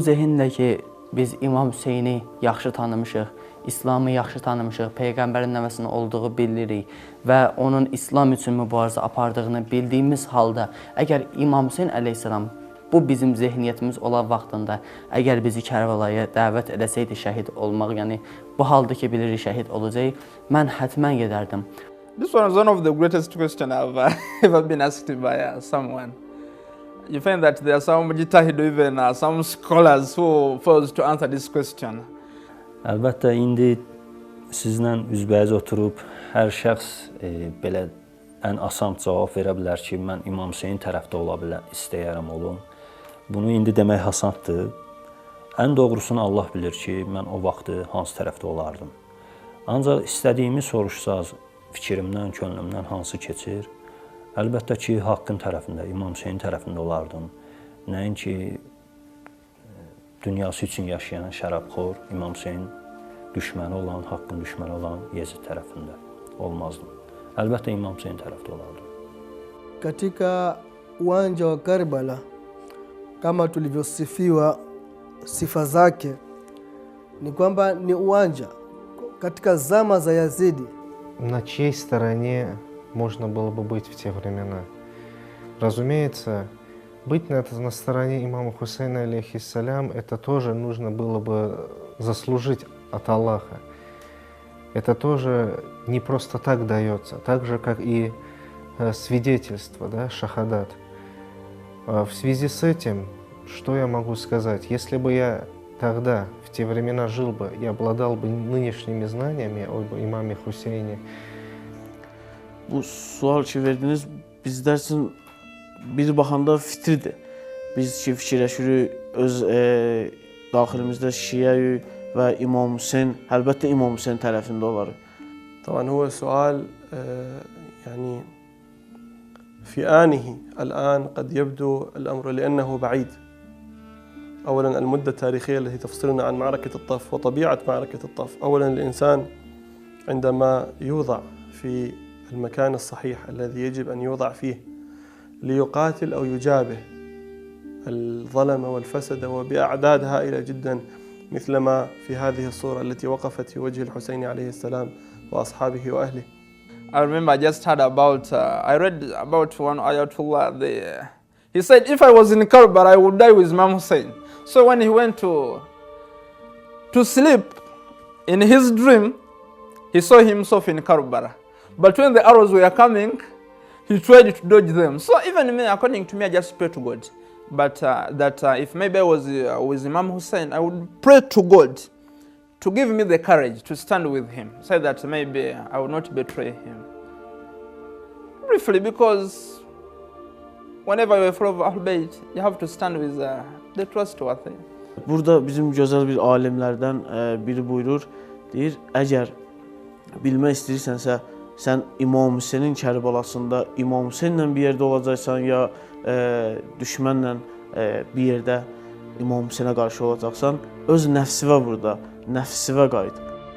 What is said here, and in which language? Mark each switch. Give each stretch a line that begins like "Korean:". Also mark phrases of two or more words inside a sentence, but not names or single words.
Azerbaijani: zehinlə ki, biz İmam Hüseyni yaxşı tanımışıq, İslamı yaxşı tanımışıq, Peyğəmbərin nəvəsinin olduğu bilirik və onun İslam üçün mübarizə apardığını bildiyimiz halda, əgər İmam Hüseyn əleyhissalam bu bizim zehniyyətimiz olan vaxtında, əgər bizi Kərbalaya dəvət edəsəydi şəhid olmaq, yəni bu halda ki, bilirik şəhid olacaq, mən hətmən gedərdim.
English: This one is one of the greatest questions I've ever been asked by someone. You find that there are some mujtahid, even some scholars who fails to answer this question.
Azerbaijani: Əlbəttə, indi sizlə üzbəyiz oturub hər şəxs belə ən asan cavab verə bilər ki, mən İmam Hüseyn tərəfdə ola istəyərəm olum. Bunu indi demək asandır. Ən doğrusunu Allah bilir ki, mən o vaxtı hansı tərəfdə olardım. Ancaq istədiyimi soruşsaz, fikrimdən, könlümdən hansı keçir? Əlbəttə ki, haqqın tərəfində, İmam Hüseyn tərəfində olardım. Nəinki dünyası üçün yaşayan şərabxor, İmam Hüseyn düşməni olan, haqqın düşməni olan Yezid tərəfində olmazdım. Əlbəttə İmam Hüseyn tərəfdə olardım.
Swahili: Katika uwanja wa Karbala, kama tulivyosifiwa sifa zake, ni kwamba ni uwanja katika zama za Yazidi.
Russian: На чьей стороне можно было бы быть в те времена? Разумеется, быть на стороне имама Хусейна, алейхиссалям, это тоже нужно было бы заслужить от Аллаха. Это тоже не просто так дается, так же, как и свидетельство, да, шахадат. В связи с этим, что я могу сказать? Если бы я тогда, в те времена жил бы и обладал бы nынешними знаниями об имаме Hüseyni.
Azerbaijani: Bu sual ki verdiniz, bizlər üçün bir baxanda fitridir. Biz ki fikirləşirik, öz daxilimizdə Şiəyik və İmam Hüseyn, əlbəttə İmam Hüseyn tərəfində olarıq.
Arabic: طبعا هو سؤال يعني في آنه الآن قد يبدو الأمر لأنه بعيد. أولا المدة التاريخية التي تفصلنا عن معركة الطف وطبيعة معركة الطف. أولا الإنسان عندما يوضع في المكان الصحيح الذي يجب أن يوضع فيه ليقاتل أو يجابه الظلم والفسد وبأعداد هائلة جدا مثلما في هذه الصورة التي وقفت في وجه الحسين عليه السلام وأصحابه وأهله.
English: I remember I just heard about, I read about one ayatollah. He said, if I was in Karbala, I would die with Imam Hussein. So when he went to sleep, in his dream, he saw himself in Karbala. But when the arrows were coming, he tried to dodge them. So even me, according to me, I just pray to God. But if maybe I was with Imam Hussein, I would pray to God to give me the courage to stand with him, so that maybe I would not betray him. Briefly, because whenever you're full of Ahl Bayt, you have to stand with the trustworthy.
Azerbaijani: Burada bizim gözəl bir alimlərdən biri buyurur, deyir, əgər bilmək istəyirsənsə, sən İmam Hüseynin Kərbalasında İmam Hüseynlə bir yerdə olacaqsan, ya düşmənlə bir yerdə İmam Hüseynə qarşı olacaqsan, öz nəfsivə burada, nəfsivə qayıt.